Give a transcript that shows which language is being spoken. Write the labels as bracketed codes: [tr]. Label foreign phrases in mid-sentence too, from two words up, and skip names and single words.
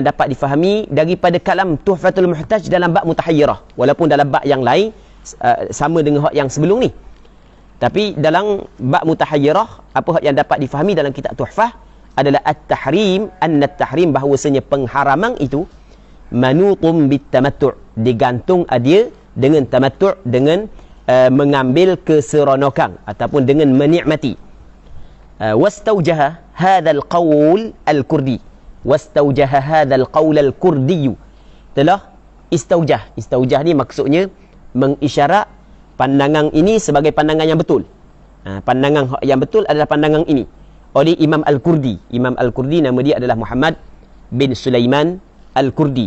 [ms] dapat difahami daripada kalam Tuhfatul Muhtaj dalam bab mutahayyirah, walaupun dalam bab yang lain sama dengan hak yang sebelum ni, tapi dalam bab mutahayyirah apa yang dapat difahami dalam kitab Tuhfah adalah [ar] التحريم، أن التحريم, [ms] bahawasanya pengharaman itu [ar] منوط بالتمتع', [ms] digantung dia dengan tamattu', dengan mengambil keseronokan ataupun dengan menikmati. [ar] واستوجه هذا القول الكردي، واستوجه هذا القول الكردي, [ms] telah istaujah ni maksudnya mengisyarat pandangan ini sebagai pandangan yang betul. Pandangan yang betul adalah pandangan ini oleh Imam Al-Kurdi. Imam Al-Kurdi nama dia adalah Muhammad bin Sulaiman Al-Kurdi.